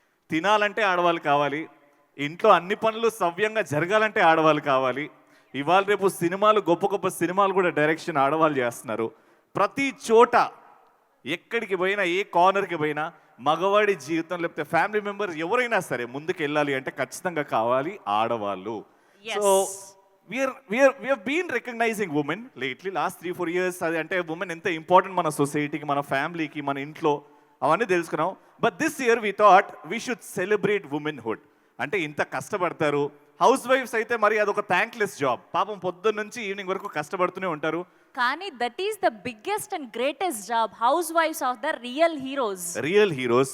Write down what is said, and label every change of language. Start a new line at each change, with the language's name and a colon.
Telugu: తినాలంటే ఆడవాళ్ళు కావాలి, ఇంట్లో అన్ని పనులు సవ్యంగా జరగాలంటే ఆడవాళ్ళు కావాలి. ఇవాళ రేపు సినిమాలు, గొప్ప గొప్ప సినిమాలు కూడా డైరెక్షన్ ఆడవాళ్ళు చేస్తున్నారు. ప్రతి చోట ఎక్కడికి పోయినా, ఏ కార్నర్కి పోయినా మగవాడి జీవితం లేకపోతే ఫ్యామిలీ మెంబర్స్ ఎవరైనా సరే ముందుకు వెళ్ళాలి అంటే ఖచ్చితంగా కావాలి ఆడవాళ్ళు.
English: So we have been recognizing women lately last 3-4 years.
Telugu: అది అంటే ఉమెన్ ఎంత ఇంపార్టెంట్ మన సొసైటీకి, మన ఫ్యామిలీకి, మన ఇంట్లో, అవన్నీ తెలుసుకున్నాం.
English: But this year we thought we should celebrate womanhood.
Telugu: అంటే ఇంత కష్టపడతారు హౌస్ వైఫ్స్ అయితే, మరి అదొక థ్యాంక్లెస్ జాబ్. పాపం పొద్దున్న నుంచి ఈవినింగ్ వరకు కష్టపడుతూనే ఉంటారు.
English: కానీ that is the biggest and greatest job. House wives of the real heroes.